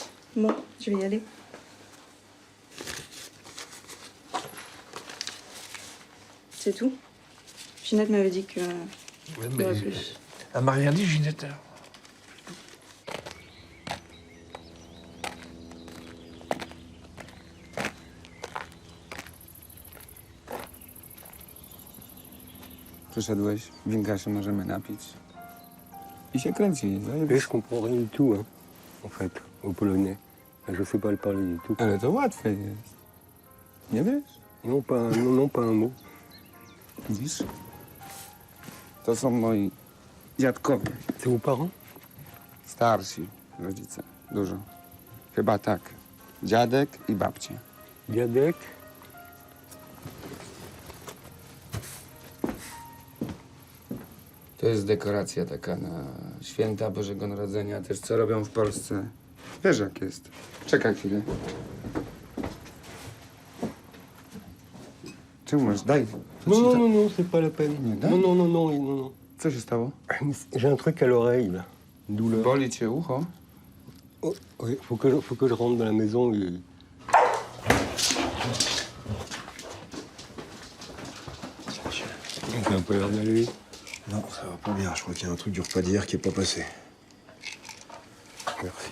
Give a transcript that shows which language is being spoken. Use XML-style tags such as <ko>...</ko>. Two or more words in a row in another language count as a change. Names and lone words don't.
<fr>Bon, je vais y aller. C'est tout. Ginette m'avait dit que... Ouais, il y aurait plus. Elle m'a rien dit, Ginette.</fr> <pl>Przyszedłeś, winka się możemy napić. I się kręci,</pl> <fr>Et je</fr> <pl>zajebiście.</pl> <fr>comprends rien du tout, hein, en fait, au polonais. Je sais pas le parler du tout.</fr> <pl>Ale to łatwe jest. Nie wiesz?</pl> <fr>Non, pas un mot.</fr> <pl>Widzisz? To są moi dziadkowie,</pl> <fr>C'est vos parents?</fr> <pl>starsi rodzice. Dużo. Chyba tak. Dziadek i babcia. Dziadek? To jest dekoracja taka na święta Bożego Narodzenia. Też co robią w Polsce. Wiesz jak jest. Czekaj chwilę. Czemu masz? Daj.</pl> <fr>Non, non, non, non, c'est pas la peine. Non. Non, non, non, non, non, non.</fr> <pl>Co się stało?</pl> <fr>J'ai un truc à l'oreille, là. Une douleur.</fr> <pl>Boli cię ucho?</pl> <fr>Oh, oui, faut que je rentre dans la maison et... Ça n'a pas l'air d'aller. Non, ça va pas bien. Je crois qu'il y a un truc du repas d'hier qui est pas passé. Merci.</fr>